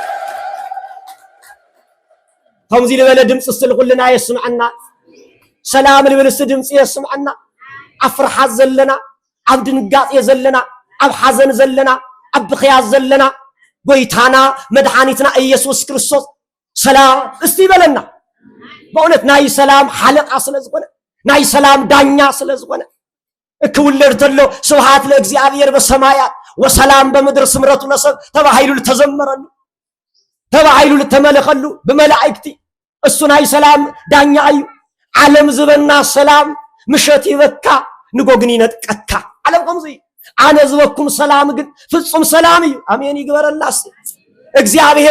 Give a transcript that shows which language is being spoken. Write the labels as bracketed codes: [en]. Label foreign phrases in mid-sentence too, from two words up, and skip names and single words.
[ti] ከምዚ ልበለ ድምጽ ስትልኩልና የስምዐና ሰላም ልብልስ ድምጽ የስምዐና አፍርሓት ዘለና ኣብ ድንጋጼ ዘለና ኣብ ሓዘን ዘለና ኣብ ብኽያት ዘለና ጎይታና መድኃኒትና ኢየሱስ ክርስቶስ ሰላም እስቲ ይበለና በእውነት ናይ ሰላም ሓለቃ ስለዝኾነ ናይ ሰላም ዳኛ ስለዝኾነ እክውለድ ተሎ [gez] ስብሃት ለእግዚአብሔር በሰማያት ወሰላም በምድር ስምረቱ ለሰብ [ti] ተባሂሉ ተዘመረሉ ተባሂሉ ተመለኸሉ በመላእክቲ እሱ ናይ ሰላም ዳኛ እዩ ዓለም ዝበና ሰላም ምሸት ይበካ ንጎግኒ ነጥቀካ ዓለም ከምዚ አነ ዝበኩም ሰላም ግን ፍጹም ሰላም እዩ አሜን ይግበረላስ እግዚአብሔር